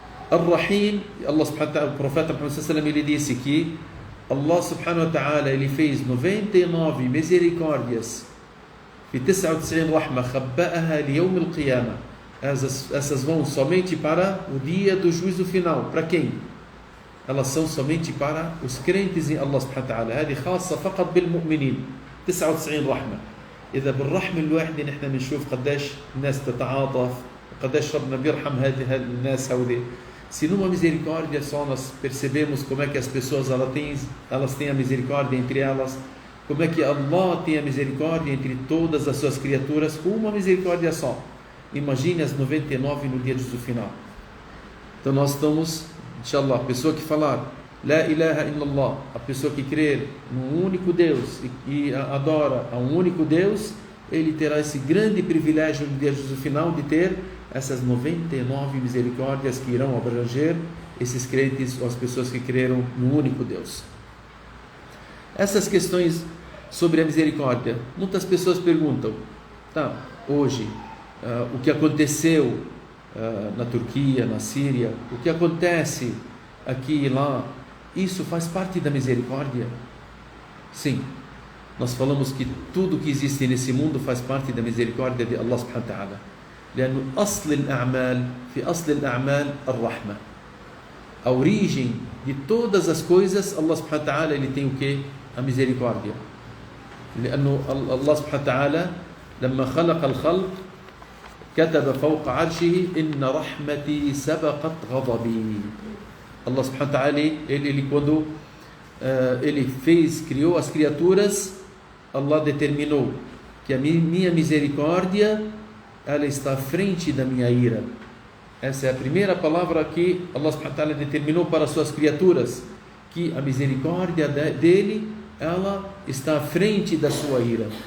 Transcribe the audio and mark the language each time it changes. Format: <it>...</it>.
<pt>Ar-Rahim, Allah subhanahu wa ta'ala, o profeta Muhammad sallallahu alaihi wasallam ele disse que Allah subhanahu wa ta'ala ele fez 99 misericórdias, e 99</pt> <ar>rahma khabba'aha li yawm al-qiyamah,</ar> <pt>essas vão somente para o dia do juízo final. Para quem? Elas são somente para os crentes em Allah subhanahu wa ta'ala.</pt> <ar>هذه خاصة فقط بالمؤمنين. 99 رحمة. إذا بالرحمة الواحدة نحن بنشوف قديش الناس تتعاطف وقديش ربنا بيرحم هذه الناس هؤلاء.</ar> <pt>Se numa misericórdia só nós percebemos como é que as pessoas elas têm a misericórdia entre elas, como é que Allah tem a misericórdia entre todas as suas criaturas com uma misericórdia só. Imagine as 99 no dia do juízo final. Então nós estamos, inshallah, a pessoa que falar La ilaha illallah, a pessoa que crer num único Deus e adora a um único Deus, ele terá esse grande privilégio no dia do juízo final de ter essas 99 misericórdias que irão abranger esses crentes ou as pessoas que creram no único Deus. Essas questões sobre a misericórdia, muitas pessoas perguntam, hoje, o que aconteceu na Turquia, na Síria, o que acontece aqui e lá, isso faz parte da misericórdia? Sim, nós falamos que tudo que existe nesse mundo faz parte da misericórdia de Allah subhanahu wa ta'ala.</pt> <ar>لأنه أصل الأعمال في أصل الأعمال الرحمة.</ar> <pt>A origem de todas as coisas, Allah subhanahu wa ta'ala, ele tem o quê? A misericórdia.</pt> <ar>لأنه الله سبحانه وتعالى لما خلق الخلق كتب فوق عرشه إن رحمتي سبقت غضبي.</ar> <pt>Allah subhanahu wa ta'ala, ele quando ele criou as criaturas, Allah determinou que a minha misericórdia, ela está à frente da minha ira. Essa é a primeira palavra que Allah subhanahu wa ta'ala determinou para as suas criaturas, que a misericórdia dele, ela está à frente da sua ira.</pt>